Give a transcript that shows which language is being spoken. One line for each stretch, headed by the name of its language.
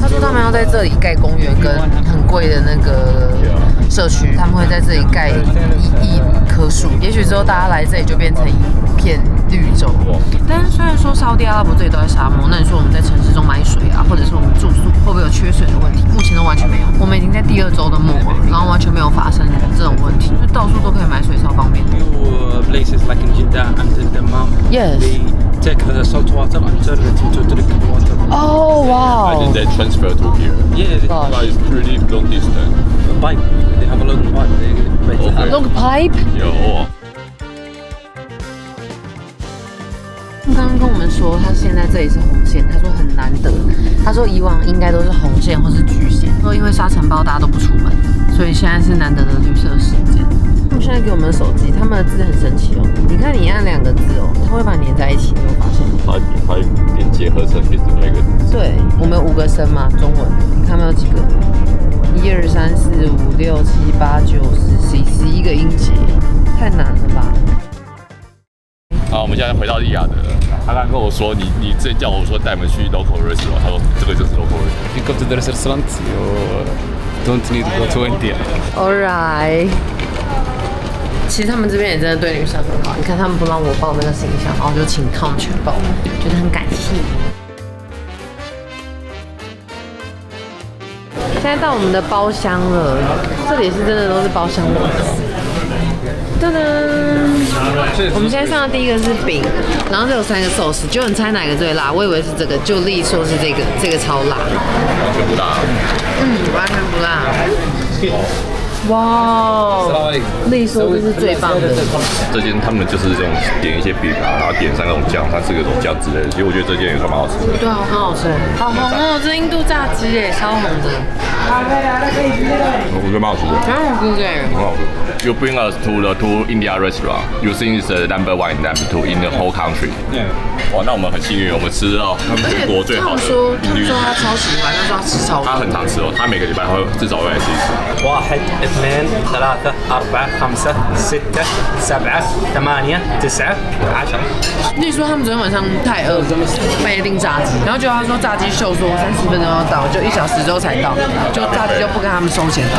Chinese: 他说他们要在这里盖公园跟很贵的那个社区，他们会在这里盖1亿棵树。也许之后大家来这里就变成一片绿洲。但是虽然说沙沙烏地阿拉伯这里都在沙漠，那你说我们在城市中买水啊，或者是我们住宿会不会有缺水的问题？目前都完全没有。我们已经在第2周的末了，然后完全没有发生这种问题，就到处都可以买水，超方便。
English: Few places like in Jeddah and in Dammam, Yes. they take the salt water and turn it into drinkable water. Oh wow. And then they transfer to here. Yeah, they Gosh. But it's pretty long distance. pipe. They have a long pipe. Okay. Long pipe.
Chinese: 有哦。刚刚跟我们说，他现在这里是红线，他说很难得。他说以往应该都是红线或是橘线，说因为沙尘暴大家都不出门，所以现在是难得的绿色时间。他们现在给我们的手机，他们的字很神奇哦。你看你按2个字哦，它会把你连在一起，你有发现吗？它连结合成变成那个。对，我们有5个声嘛，中文，你看没有几个？1、2、3、4、5、6、7、8、9、10、11个音节，太难了吧？好，我们现在回到利雅得了。他刚刚跟我说，你之前叫我说带我们去
English: local restaurant，
Chinese: 他说这个就是 local restaurant。
English: If you go to the restaurant, you don't need to go to India. Alright，
Chinese: 其实他们这边也真的对女生很好。你看他们不让我报那个形象，然后就请他们全报，觉得很感谢。现在到我们的包厢了，这里是真的都是包厢的。噔噔，我们现在上的第一个是饼，然后这有3个寿司，就你猜哪个最辣？我以为是这个，就丽说是这个超辣，完全不辣。完全不辣。哇，丽说这是最棒的。这间他们就是这种点一些饼啊，然后点3种酱，3、4个种酱之类的。其实我觉得这间也算蛮好吃的。对啊，很好吃，好红哦！这印度炸鸡耶，超红的，我觉得蛮好吃的，蛮好吃的耶。很好吃。
English: You bring us to the two India restaurant. You think it's the number 1 and number 2 in the whole country.
Chinese: 哇，那我们很幸运，我们吃到全国最好的印度。他超喜欢，他说他吃超多。他很常吃哦，他每个礼拜会至少会来吃一次。
English: 1 2 3 4 5 6 7 8 8 9 10 11.
Chinese: 丽说他们昨天晚上太饿，半夜订炸鸡，然后结果他说炸鸡秀说30分钟要到，就1小时之后才到，就炸鸡就不跟他们收钱。